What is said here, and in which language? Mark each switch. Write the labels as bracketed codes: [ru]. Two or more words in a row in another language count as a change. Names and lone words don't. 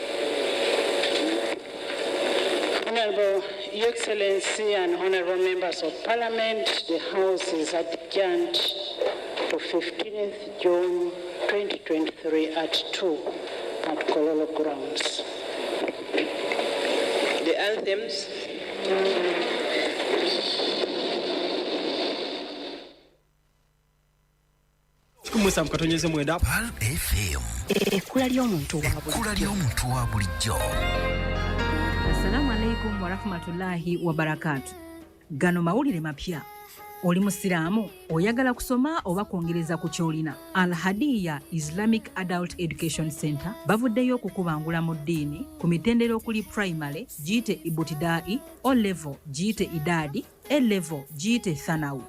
[en] Honorable Your Excellency and honorable members of Parliament, the House is adjourned to 15th June 2023 at 2 at KOLOLO grounds. The anthems. [lg] Kumusa mkatonyeze mwenda Pal FM. Ekula ly'omuntu wa bulijjo. [ar] السلام عليكم ورحمة الله وبركاته. [lg] Gano mawulire mapya. Oli musiraamu oyagala kusoma oba kwongereza ku kyolina. Al Hadiya Islamic Adult Education Center bavuddeyo okukubangula mu ddiini ku mitendera okuli primary giyite ibutidai, O level giyite idadi, A level giyite thanawu.